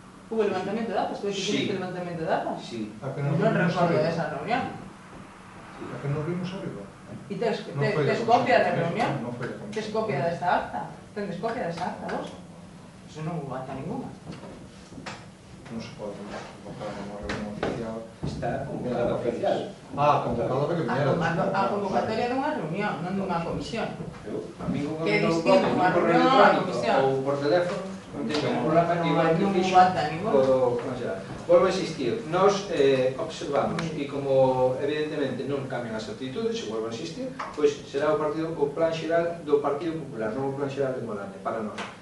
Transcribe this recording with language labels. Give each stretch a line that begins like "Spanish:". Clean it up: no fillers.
Spanish: Hubo levantamiento de actas? ¿Tú dijiste levantamiento de actas? Sí.
Galician: Non recordo desa reunión. A que nos vimos arriba. E tes copia da reunión? Tes copia desta acta? Tendes copia desta acta, vos? Eso non hubo acta ninguna. Non se pode convocar unha reunión oficial. Está convocada oficial. Convocada para que viñera. A convocatoria dunha reunión, non dunha comisión. A mí unha Que reunión distinto, unha reunión a comisión. ou por teléfono, non teño un problema, igual que fixo o consello. Volvo a insistir, nos observamos e como evidentemente non cambian as actitudes, se volvo a insistir, pois será o plan xeral do Partido Popular, non o plan xeral de Molania, para nós.